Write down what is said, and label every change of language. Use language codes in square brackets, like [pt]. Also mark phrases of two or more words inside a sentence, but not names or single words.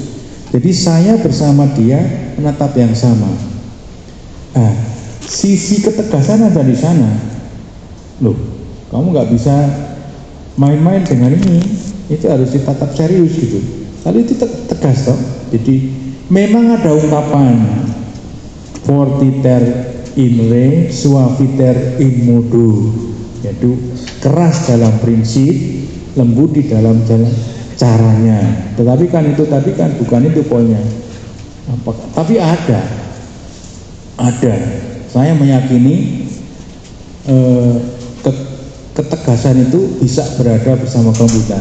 [id] Jadi saya bersama dia menatap yang sama. Nah, sisi ketegasan ada di sana. Loh, kamu nggak bisa main-main dengan ini. itu harus ditatap serius gitu. Kalau itu tegas toh. Jadi memang ada ungkapan [la] fortiter in re, suaviter in modo, [id] yaitu keras dalam prinsip, lembut di dalam jalan caranya. Tetapi kan itu tadi kan bukan itu poinnya. Tapi ada. Saya meyakini ketegasan itu bisa berada bersama komputer.